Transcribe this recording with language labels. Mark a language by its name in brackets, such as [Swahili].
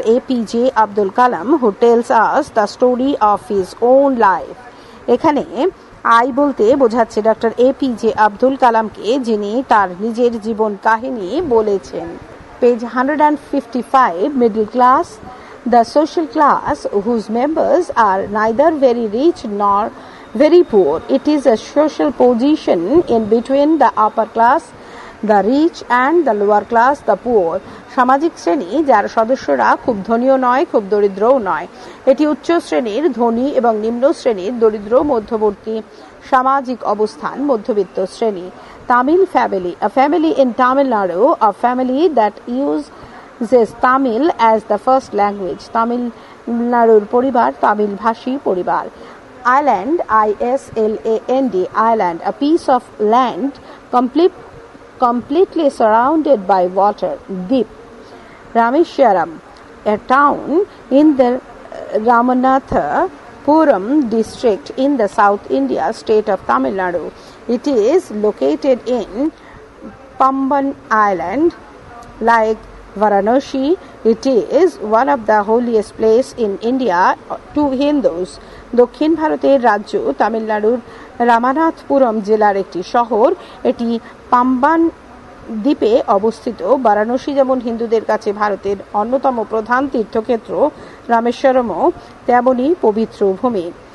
[English] APJ Abdul Kalam, who tells us the story of his own life. [Bangla] এখানে I বলতে বোঝাচ্ছে doctor APJ Abdul কালামকে, যিনি তার নিজের জীবন কাহিনী বলেছেন। [English] Page 155. Middle class, the social class whose members are neither very rich nor very poor. It is a social position in between the upper class, the rich, and the lower class, the poor. [Bangla] সামাজিক শ্রেণী যার সদস্যরা খুব ধনীও নয় খুব দরিদ্রও নয়। এটি উচ্চ শ্রেণীর ধনী এবং নিম্ন শ্রেণীর দরিদ্র মধ্যবর্তী সামাজিক অবস্থান, মধ্যবিত্ত শ্রেণী। Tamil [English] family, a family in Tamil Nadu, a family that use says Tamil as the first language. [Bangla] Tamil Nadur পরিবার তামিল ভাষী পরিবার. [English] Island, island, island, a piece of land completely surrounded by water. Deep. Rameshwaram, a town in the Ramanathapuram district in the South India state of Tamil Nadu. It is located in Pamban Island. Like Varanasi, it is one of the holiest places in India to Hindus. [Bangla] দক্ষিণ ভারতের রাজ্য তামিলনাড়ুর রামানাথপুরম জেলার একটি শহর। এটি পাম্বান দ্বীপে অবস্থিত। বারাণসী যেমন হিন্দুদের কাছে ভারতের অন্যতম প্রধান তীর্থক্ষেত্র, রামেশ্বরমও তেমনই পবিত্র ভূমি।